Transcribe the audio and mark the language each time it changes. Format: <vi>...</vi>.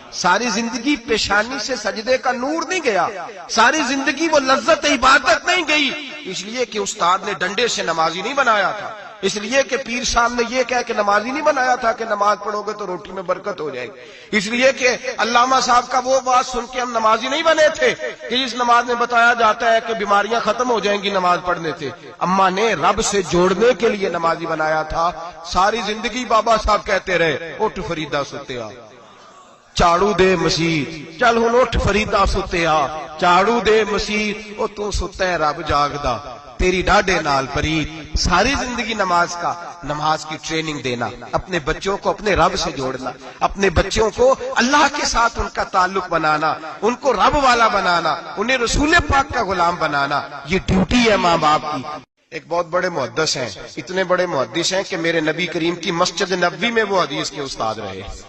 <ur>ساری زندگی پیشانی سے سجدے کا نور نہیں گیا، ساری زندگی وہ لذت عبادت نہیں گئی، اس لیے کہ استاد نے ڈنڈے سے نمازی نہیں بنایا تھا، اس لیے کہ پیر صاحب نے یہ کہہ کہ نمازی نہیں بنایا تھا کہ نماز پڑھو گے تو روٹی میں برکت ہو جائے گی، اس لیے کہ علامہ صاحب کا وہ بات سن کے ہم نمازی نہیں بنے تھے کہ اس نماز میں بتایا جاتا ہے کہ بیماریاں ختم ہو جائیں گی نماز پڑھنے سے. اماں نے رب سے جوڑنے کے لیے نمازی بنایا تھا. ساری زندگی بابا صاحب کہتے رہے</ur> <pa>اٹھ فریدا ستیا چاڑو دے مسیت، چل ہن اٹھ فریدا ستیا چاڑو دے مسیت، او تو ستا ہے رب جاگدا تیری ڈاڈے نال پرید.</pa> <ur>ساری زندگی نماز کی ٹریننگ دینا، اپنے بچوں کو اپنے رب سے جوڑنا، اپنے بچوں کو اللہ کے ساتھ ان کا تعلق بنانا، ان کو رب والا بنانا، انہیں رسول پاک کا غلام بنانا، یہ ڈیوٹی ہے ماں باپ کی. ایک بہت بڑے محدث ہیں، اتنے بڑے محدث ہیں کہ میرے نبی کریم کی مسجد نبوی میں وہ حدیث کے استاد رہے.</ur>